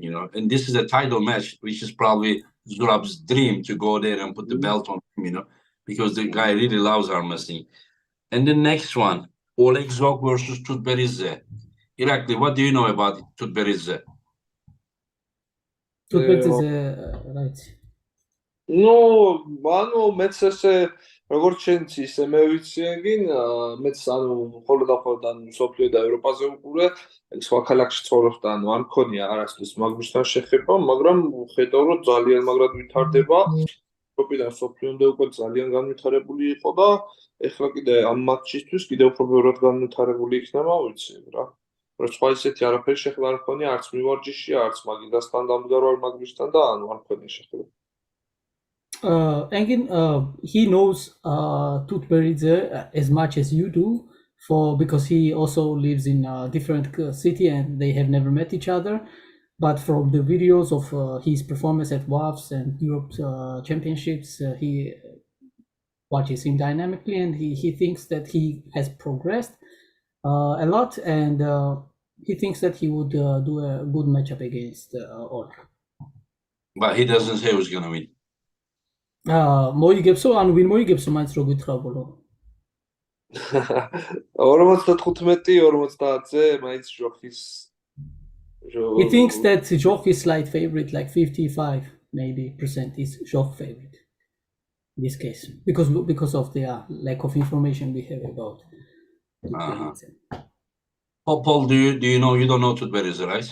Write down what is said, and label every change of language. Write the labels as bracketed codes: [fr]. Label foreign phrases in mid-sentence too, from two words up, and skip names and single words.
[en] And this is a title match, which is probably Zurab's dream to go there and put the belt on him. Because the guy really loves arm wrestling. And the next one, Oleg Zok versus Tutberidze. Irakli, what do you know about Tutberidze? Tutberidze, right. No, [ka] მეც ესე როგორც შენც ისე მე ვიცი ეგინ, მეც მხოლოდ სოფლიო და ევროპაზე ვუყურე, სხვა ქალაქში ცხოვრობს და არ მქონია არასდროს მაგმისთან შეხება, მაგრამ ხედავ რომ ძალიან მაგრად ვითარდება. ევროპიდან სოფლიომდე უკვე ძალიან განვითარებული იყო და ეხლა კიდე ამ მატჩისთვის კიდე უფრო ბევრად განვითარებული იქნება, ვიცი რა. რომ სხვა ისეთი არაფერი შეხება არ მქონია, არც მივარჯიშია, არც მაგიდასთან დამდგარ მაგმისთან და არ მქონია შეხება. [en] Engin, he knows Tutberidze as much as you do, because he also lives in a different city and they have never met each other. But from the videos of his performance at WAFs and Europe Championships, he watches him dynamically, and he thinks that he has progressed a lot, and he thinks that he would do a good matchup against Oleg. But he doesn't say who's gonna win. [ka] მოიგებსო, ანუ ვინ მოიგებსო, მაინც რო გითხრაბულო. 55-50-ზე მაინც ჯოხის. [en] He thinks that Joch is slight favorite, like 55 maybe % is Joch favorite in this case, because of the lack of information we have about. Paul, do you know? You don't know Tutberidze, right?